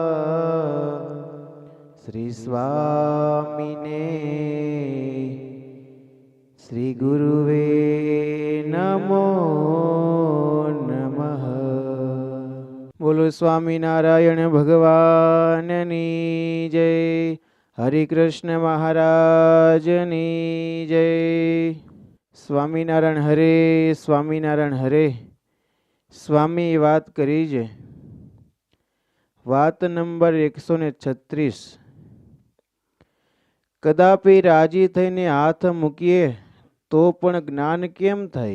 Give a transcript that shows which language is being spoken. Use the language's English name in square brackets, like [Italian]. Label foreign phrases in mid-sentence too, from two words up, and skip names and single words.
[Sanskrit] श्री स्वामिने श्री गुरुवे नमो नमः। [Gujarati] બોલો સ્વામિનારાયણ ભગવાનની જય। હરિ કૃષ્ણ મહારાજની જય। સ્વામિનારાયણ હરે, સ્વામિનારાયણ હરે. સ્વામી વાત કરી છે. વાત નંબર 136. કદાપી રાજી થઈને હાથ મૂકીએ તો પણ જ્ઞાન કેમ થાય?